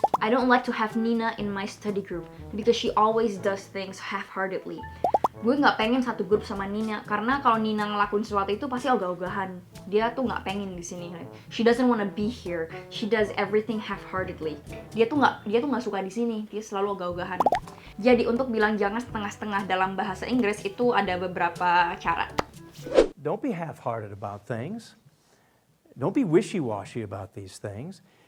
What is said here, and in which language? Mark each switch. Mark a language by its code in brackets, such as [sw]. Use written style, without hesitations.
[en] I don't like to have Nina in my study group because she always does things half-heartedly. [id] Gue nggak pengen satu grup sama Nina karena kalau Nina ngelakuin sesuatu itu pasti ogah-ogahan. Dia tuh nggak pengen di sini. [en] She doesn't wanna be here. She does everything half-heartedly. [id] Dia tuh nggak suka di sini. Dia selalu ogah-ogahan. Jadi untuk bilang jangan setengah-setengah dalam bahasa Inggris itu ada beberapa cara. [en] Don't be half-hearted about things. Don't be wishy-washy about these things.